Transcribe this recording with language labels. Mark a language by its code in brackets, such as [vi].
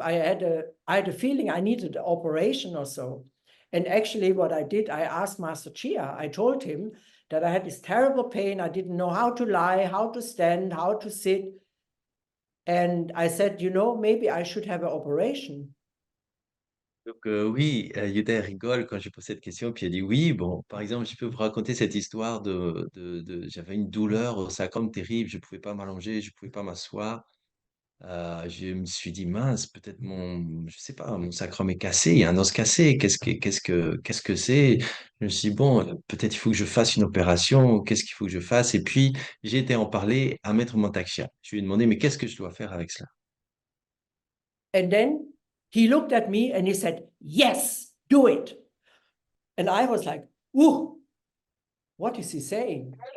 [en] I had a feeling I needed an operation or so. And actually what I did, I asked Master Chia, I told him that I had this terrible pain. I didn't know how to lie, how to stand, how to sit. And I said, you know, maybe I should have an operation. [fr] Donc oui, Yuta rigole quand je pose cette question, puis elle dit oui, bon, par exemple, je peux vous raconter cette histoire j'avais une douleur au sacrum terrible, je ne pouvais pas m'allonger, je ne pouvais pas m'asseoir. Je me suis dit, mince, peut-être je sais pas, mon sacrum est cassé, il y a un os cassé, qu'est-ce que c'est? Je me suis dit, bon, peut-être il faut que je fasse une opération, qu'est-ce qu'il faut que je fasse? Et puis, j'ai été en parler à Maître Mantak Chia. Je lui ai demandé, mais qu'est-ce que je dois faire avec cela? [en] And then he looked at me and he said, yes, do it. And I was like, ooh, what is he saying?